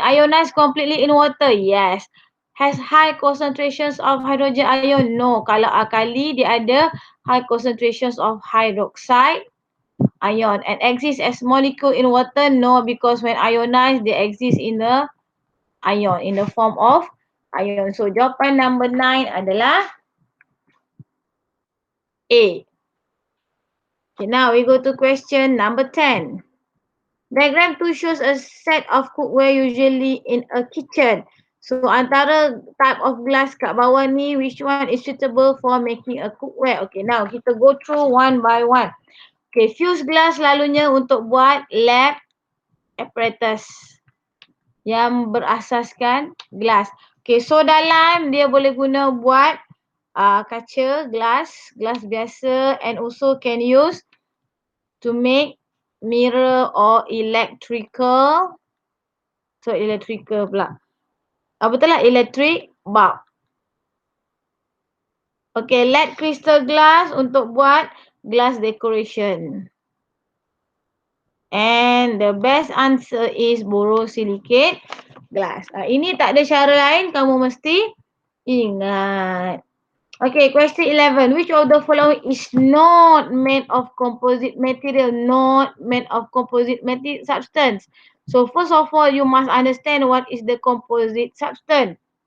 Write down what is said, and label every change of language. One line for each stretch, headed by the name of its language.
English: Ionized completely in water, yes. Has high concentrations of hydrogen ion? No.
Malay: Kalau alkali dia ada
English: high concentrations of hydroxide ion and exist as molecule in water? No, because when ionized they exist in the ion, in the form of ion.
Malay: So jawapan number 9 adalah A.
English: Okay, now we go to question number 10. Diagram 2 shows a set of cookware usually in a kitchen. So antara type of glass
Malay: kat bawah ni,
English: which one is suitable for making a cookware? Okay, now kita go through one by one.
Malay: Okay, fused glass selalunya untuk buat lab apparatus yang berasaskan glass.
English: Okay, soda lime
Malay: dia boleh guna buat kaca,
English: glass biasa, and also can use to make mirror or electrical pula.
Malay: Betul lah,
English: electric bulb.
Malay: Okay, lead crystal glass untuk buat
English: glass decoration. And the best answer is borosilicate glass.
Malay: Ini tak ada cara lain, kamu mesti ingat.
English: Okay, question 11. Which of the following is not made of composite material? Not made of composite substance. So first of all, you must understand what is the composite substance.